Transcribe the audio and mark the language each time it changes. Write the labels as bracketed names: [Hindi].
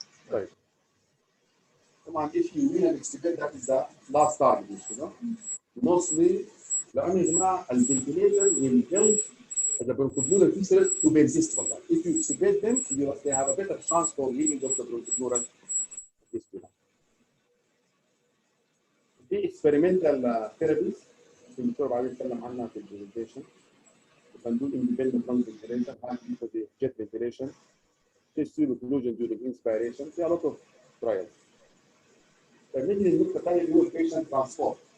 [English] Right. Come on, if you will extubate, that is the last target. Mostly, [Arabic] لأنه يا جماعة الفنتليتر [English] will help the bronchopleural fistula to persist. If you extubate them, they have a better chance for healing of the bronchopleural fistula. [Arabic] في [English] experimental therapies [Arabic] الدكتور بعدين يتكلم عنها في البرزنتيشن. [English] You can do independent lung ventilation, jet ventilation, test tube occlusion during inspiration. There are a lot of trials. [Arabic] طيب نيجي للنقطه الثانيه اللي هو البيشنت ترانسبورت.